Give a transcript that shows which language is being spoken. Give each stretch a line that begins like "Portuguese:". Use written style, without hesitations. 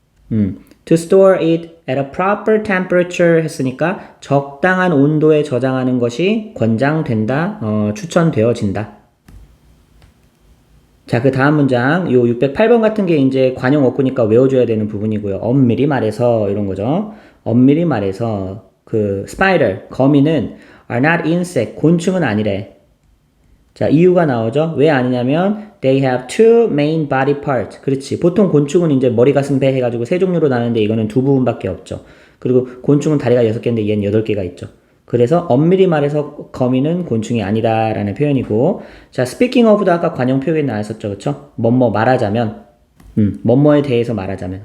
English: To store it at a proper temperature
Korean: 했으니까 적당한 온도에 저장하는 것이 권장된다, 추천되어진다. 자, 그 다음 문장, 요 608번 같은 게 이제 관용 어구니까 외워줘야 되는 부분이고요. 엄밀히 말해서 이런 거죠. 엄밀히 말해서 그 spider, 거미는
English: are not insect,
Korean: 곤충은 아니래. 자, 이유가 나오죠. 왜 아니냐면
English: they have two main body parts.
Korean: 그렇지. 보통 곤충은 이제 머리, 가슴, 배 해가지고 세 종류로 나누는데 이거는 두 부분밖에 없죠. 그리고 곤충은 다리가 6개인데 얘는 8개가 있죠. 그래서 엄밀히 말해서 거미는 곤충이 아니다라는 표현이고, 자, speaking of도 아까 관용 표현이 나왔었죠. 그쵸? 뭐뭐 말하자면, 뭐뭐에 대해서 말하자면.